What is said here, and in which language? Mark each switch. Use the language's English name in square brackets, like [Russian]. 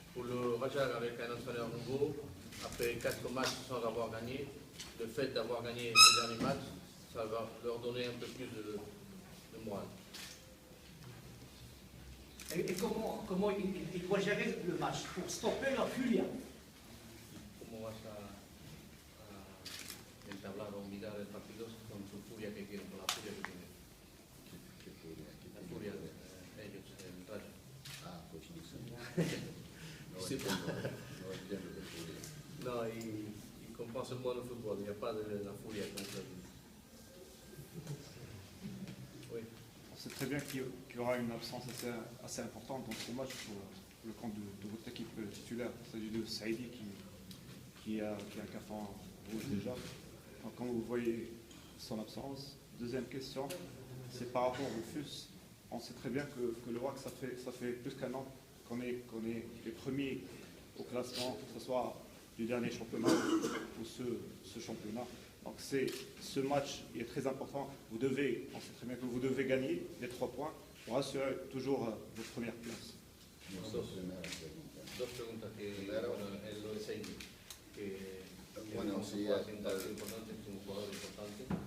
[French] Pour le Raja, avec un entraîneur nouveau, après 4 matchs sans avoir gagné, le fait d'avoir gagné le dernier match, ça va leur donner un peu plus de morale. Et comment il doit gérer le match pour stopper leur furia? [Spanish] ¿Cómo vas a entablar o mirar el partido con su furia que tienen, con la furia que tienen? ¿Qué furia? La furia de ellos, el Raja. Ah, pues no sé. No Sí. entiendo de furia. [French] Non, il comprend seulement le football, il n'y a pas de la furia contre lui. Oui. On sait très bien qu'il y aura une absence assez importante dans ce match pour le compte de votre équipe titulaire. Il s'agit de Saïdi qui a un carton rouge déjà. Donc, quand vous voyez son absence, deuxième question, c'est par rapport au FUS. On sait très bien que le WAC, ça fait plus qu'un an qu'on est les premiers au classement, que ce soit du dernier championnat ou ce championnat. Donc ce match est très important. On sait très bien que vous devez gagner les 3 points pour assurer toujours votre première place. [Spanish] Dos primeras preguntas. Dos preguntas que Primero, bueno, lo de Saidi, que bueno, es sí, un jugador importante, es un jugador importante, como